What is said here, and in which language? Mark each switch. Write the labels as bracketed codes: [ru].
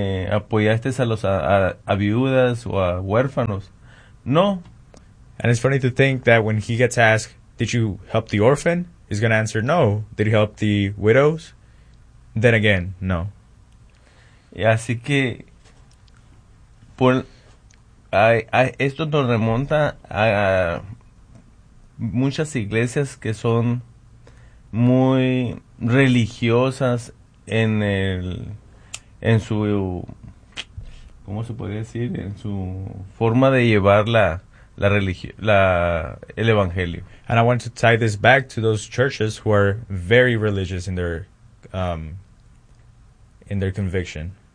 [es] ¿Apoyaste a los a viudas o a huérfanos? No. [en] And it's funny to think that when he gets asked, did you help the orphan? He's going to answer, no. Did he help the widows? Then again, no. [es] Y así que, esto nos remonta a muchas iglesias que son muy religiosas en su forma de llevar el evangelio. [en] And I want to tie this back to those churches who are very religious in their conviction.